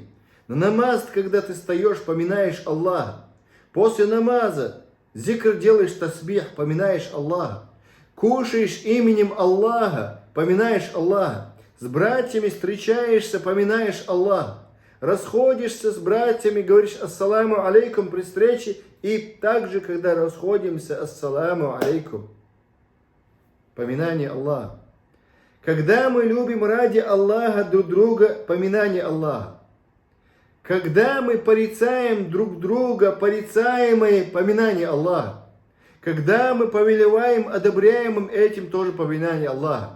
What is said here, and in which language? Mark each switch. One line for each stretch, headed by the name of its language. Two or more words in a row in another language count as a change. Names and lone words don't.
Russian: На намаз, когда ты встаешь, поминаешь Аллаха. После намаза зикр делаешь, тасбих, поминаешь Аллаха. Кушаешь именем Аллаха, поминаешь Аллаха. С братьями встречаешься, поминаешь Аллаха. Расходишься с братьями, говоришь
Arabic: السلام عليكم
Russian: при встрече. И также, когда расходимся,
Arabic: السلام عليكم.
Russian: Поминание Аллаха. Когда мы любим ради Аллаха друг друга, поминание Аллаха. Когда мы порицаем друг друга, порицаемые, поминание Аллаха. Когда мы повелеваем одобряемым этим, тоже поминание Аллаха.